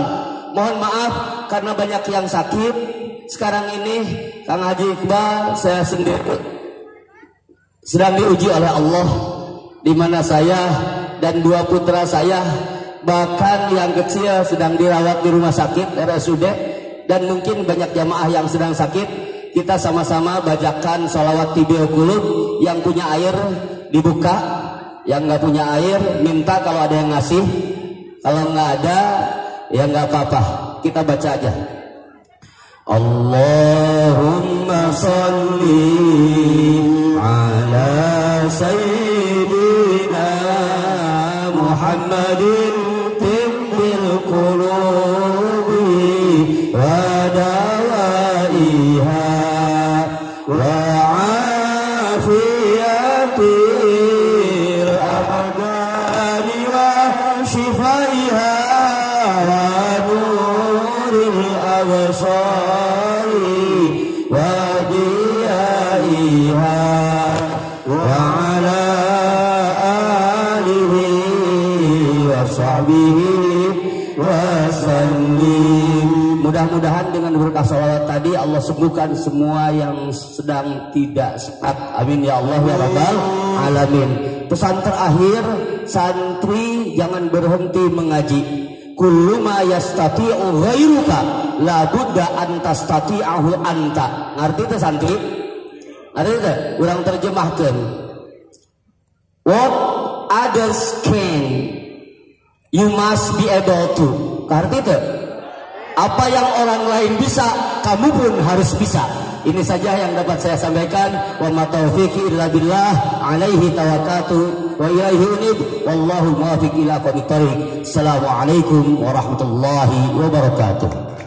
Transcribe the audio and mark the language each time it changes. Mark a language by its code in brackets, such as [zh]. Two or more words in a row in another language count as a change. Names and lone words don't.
[id] Mohon maaf karena banyak yang sakit. Sekarang ini Kang Haji Iqbal, saya sendiri sedang diuji oleh Allah, di mana saya dan dua putra saya, bahkan yang kecil sedang dirawat di rumah sakit RSUD, dan mungkin banyak jamaah yang sedang sakit. Kita sama-sama bacakan sholawat tibil kulub. Yang punya air dibuka, yang nggak punya air minta kalau ada yang ngasih, kalau nggak ada ya nggak apa-apa, kita baca aja. [ar] اللهم صل على سيدنا محمد طب القلوب ودوائها و وعافية الأبدان وشفائها ونور الأبصار وضيائها وعلى آله وصحبه وسلم. [id] Mudah-mudahan dengan berkah salawat tadi Allah sembuhkan semua yang sedang tidak sehat. [ar] آمين يا الله يا رب العالمين. [id] Pesan terakhir, santri jangan berhenti mengaji. [ar] كل ما يستطيع غيرك لا بد أن تستطيعه أنت. [id] Ngerti itu santri? Ngerti itu? Urang terjemahkan. [en] What others can, you must be able to. [id] Ngerti itu? Apa yang orang lain bisa, kamu pun harus bisa. Ini saja yang dapat saya sampaikan. [ar] وما توفيقي إلا بالله عليه توكلت وإليه أنيب والله الموفق إلى أقوم الطريق. السلام عليكم ورحمة الله وبركاته.